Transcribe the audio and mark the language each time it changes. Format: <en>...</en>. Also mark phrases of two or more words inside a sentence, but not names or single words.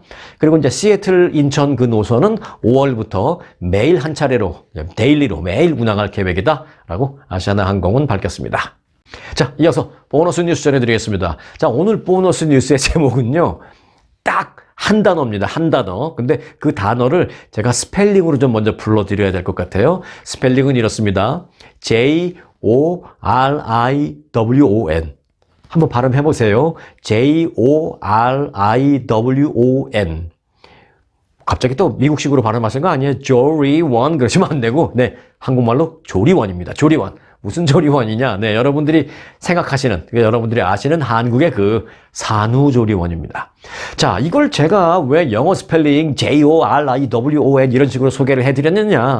<ko>그리고 이제 시애틀 인천 그 노선은 5월부터 매일 한 차례로, 데일리로 매일 운항할 계획이다라고 아시아나항공은 밝혔습니다. 자, 이어서 보너스 뉴스 전해드리겠습니다. 자, 오늘 보너스 뉴스의 제목은요, 딱 한 단어입니다. 한 단어. 근데 그 단어를 제가 스펠링으로 좀 먼저 불러드려야 될 것 같아요. 스펠링은 이렇습니다.</ko> <en>J-O-R-I-W-O-N.</en> <ko>한번 발음해보세요.</ko> <en>J-O-R-I-W-O-N.</en> <ko>갑자기 또 미국식으로 발음하신 거 아니에요? 조리원 그러시면 안 되고, 네, 한국말로 조리원입니다. 조리원. 무슨 조리원이냐? 네, 여러분들이 생각하시는, 여러분들이 아시는 한국의 그 산후조리원입니다. 자, 이걸 제가 왜 영어 스펠링</ko> <en>J-O-R-I-W-O-N</en> <ko>이런 식으로 소개를 해드렸느냐?</ko>